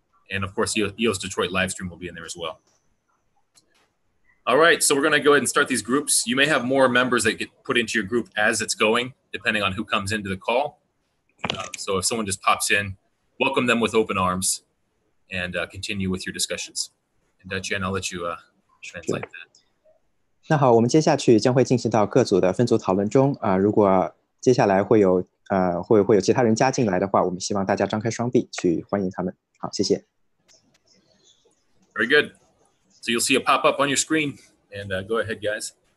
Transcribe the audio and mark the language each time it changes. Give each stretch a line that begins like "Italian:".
English: And of course, EOS Detroit livestream will be in there as well. All right, so we're going to go ahead and start these groups. You may have more members that get put into your group as it's going, depending on who comes into the call. So if someone just pops in, welcome them with open arms and continue with your discussions. And Chen, I'll let you translate that.
Chinese: 那好，我们接下去将会进行到各组的分组讨论中如果接下来会有其他人加进来的话，我们希望大家张开双臂去欢迎他们。好，谢谢。
English: Very good. So you'll see a pop up on your screen, and go ahead, guys.